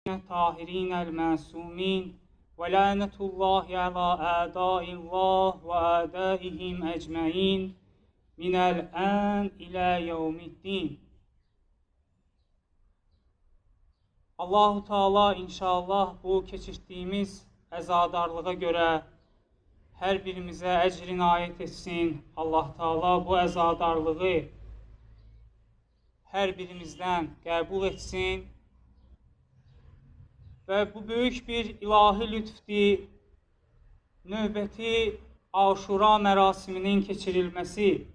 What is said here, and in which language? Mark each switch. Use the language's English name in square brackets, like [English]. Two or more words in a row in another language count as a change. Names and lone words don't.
[Arabic] الطاهرين المعصومين ولعنة الله على أعداء الله وأعدائهم أجمعين من الآن إلى يوم الدين. [Azerbaijani] Allah-u Teala inşallah bu keçirdiyimiz əzadarlığa görə hər birimizə əcr inayət etsin. Allah Teala bu əzadarlığı hər birimizdən qəbul etsin və bu böyük bir ilahi lütfdir, növbəti Aşura mərasiminin keçirilməsi.